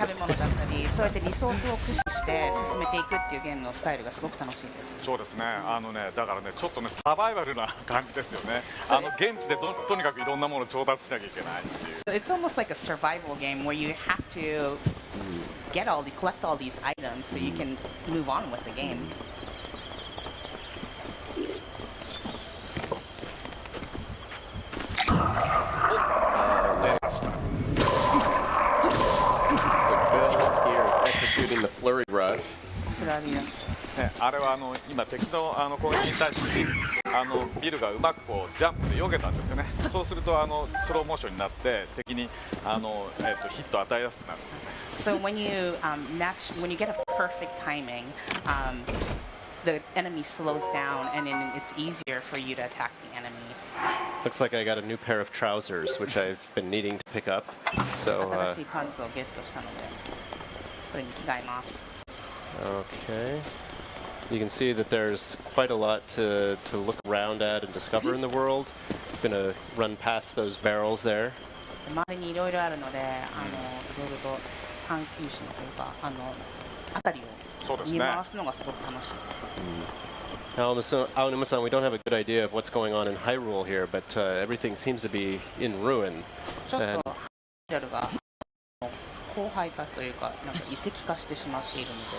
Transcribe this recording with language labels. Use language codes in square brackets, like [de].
[ja] 食べ物だったり、そうやってリソースを駆使して進めていくっていうゲームのスタイルがすごく楽しいです。そうですね。だからね、ちょっとねサバイバルな感じですよね。現地でとにかくいろんなものを調達しなきゃいけないっていう。 [en] So it's almost like a survival game where you have to collect all these items so you can move on with the game. Next. So Bill here is executing the flurry rush. [ja] フラリアね、あれは今敵の攻撃に対してビルがうまくこうジャンプで避けたんですよね。そうするとスローモーションになって敵にヒットを与えやすくなるんですね。 [en] So when you get a perfect timing, the enemy slows down, and then it's easier for you to attack the enemies. Looks like I got a new pair of trousers, which I've been needing to pick up. So, [ja] 新しいパンツをゲットしたので、これに着替えます。 [en] okay. You can see that there's quite a lot to look around at and discover in the world. I'm going to run past those barrels there. [ja] 周りにいろいろあるので、いろいろと探求心というか、辺りを見回すのがすごく楽しいです。 [en] Aonuma-san, we don't have a good idea of what's going on in Hyrule here, but everything seems to be in ruin. [ja] ちょっとハイラルが荒廃化というか、なんか遺跡化してしまっているので。